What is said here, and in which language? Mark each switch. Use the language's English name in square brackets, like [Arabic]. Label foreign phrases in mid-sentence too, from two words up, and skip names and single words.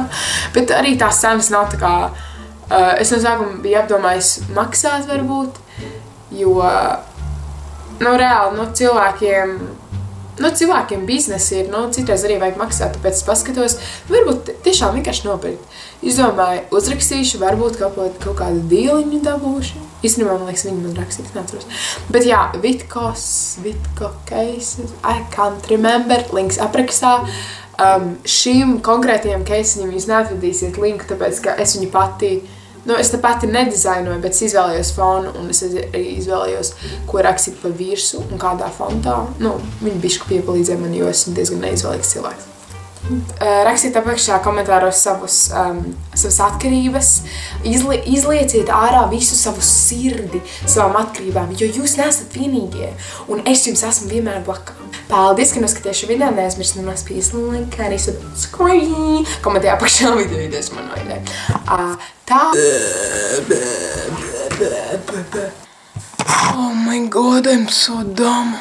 [Latvian] Bet arī tās cenas nav tā kā, es no sākuma biju apdomājis maksāt varbūt, jo, reāli, cilvēkiem biznesi ir, citreiz arī vajag maksāt, tāpēc es paskatos, varbūt tiešām vienkārši nopirkt. Izdomāju, uzrakstīšu, varbūt kaut kādu dīliņu dabūšu. Īstenībā, man liekas, viņi man rakstīs, neatceros. Bet jā, Vitko cases, [English] I can't remember, [Latvian] links aprakstā. Šīm konkrētajiem caseņiem jūs neatradīsiet linku, tāpēc, ka es viņu es te pati nedizainoju, bet es izvēlējos fonu, un es izvēlējos, ko rakstīt pa virsu un kādā fontā. Viņi bišķi piepalīdzēja man, jo esmu diezgan neizvēlīgs cilvēks. Rakstiet apakšā komentāros savas atkarības, izlieciet ārā visu savu sirdi savām atkarībām, jo jūs neesat vienīgie, un es jums esmu vienmēr blakām. Paldies, ka noskaties šo video, neaizmirst nospiest like, arī subscribe, komentē apakšā videos man noidē. [English] Oh my god, I'm so dumb.